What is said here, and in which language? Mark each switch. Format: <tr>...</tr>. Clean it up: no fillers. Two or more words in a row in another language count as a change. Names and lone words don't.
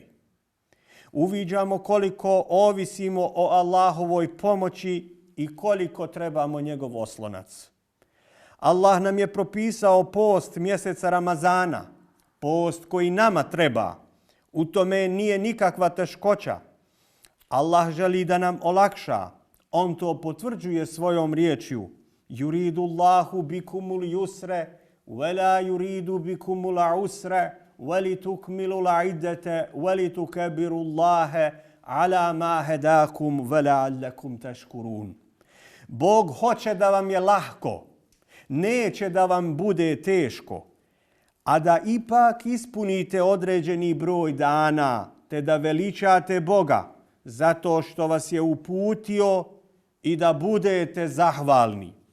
<bs>Uviđamo koliko ovisimo o Allahovoj pomoći i koliko trebamo njegov oslonac. Allah nam je propisao post mjeseca Ramazana, post koji nama treba. U tome nije nikakva teškoća. Allah želi da nam olakša. On to potvrđuje svojom riječju.</bs> <ar>يريد الله بكم اليسر ولا يريد بكم العسر ولتكملوا العدة ولتكبروا الله على ما هداكم ولعلكم تشكرون.</ar> <bs>Bog hoće da vam je lahko, neće da vam bude teško, a da ipak ispunite određeni broj dana, te da veličate Boga zato što vas je uputio i da budete zahvalni.</bs>